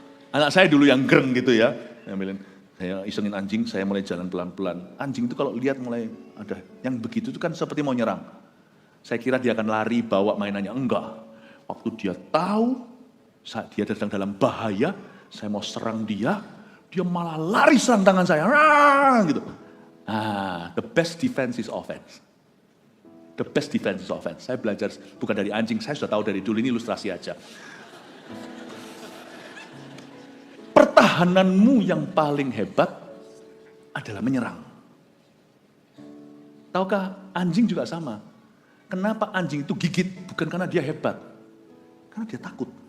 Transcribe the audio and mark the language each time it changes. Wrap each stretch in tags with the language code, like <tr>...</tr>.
<id>Anak saya dulu yang gereng gitu ya, saya isengin anjing, saya mulai jalan pelan-pelan. Anjing itu kalau lihat mulai ada yang begitu itu kan seperti mau nyerang. Saya kira dia akan lari bawa mainannya, enggak. Waktu dia tahu, saat dia sedang dalam bahaya, saya mau serang dia, Dia malah lari serang tangan saya. Gitu.</id> <en>The best defense is offense. The best defense is offense.</en> <id>Saya belajar bukan dari anjing, saya sudah tahu dari dulu, ini ilustrasi aja. Pertahananmu yang paling hebat adalah menyerang. Tahukah, anjing juga sama. Kenapa anjing itu gigit? Bukan karena dia hebat. Karena dia takut.</id>